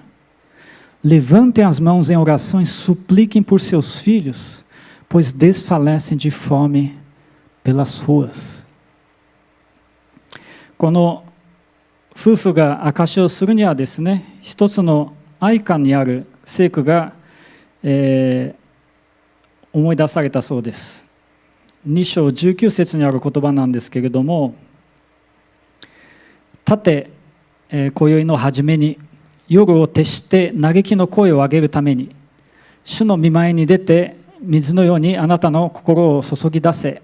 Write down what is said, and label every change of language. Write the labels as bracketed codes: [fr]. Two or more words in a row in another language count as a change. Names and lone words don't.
[pt] Levantem as mãos em oração e supliquem por seus filhos, pois desfalecem de fome pelas ruas. [ja] この夫婦が証しをするにはですね、一つの愛歌にある聖句が、思い出されたそうです。2章19節にある言葉なんですけれども、立て、今宵の初めに夜を徹して嘆きの声を上げるために、主の御前に出て水のようにあなたの心を注ぎ出せ。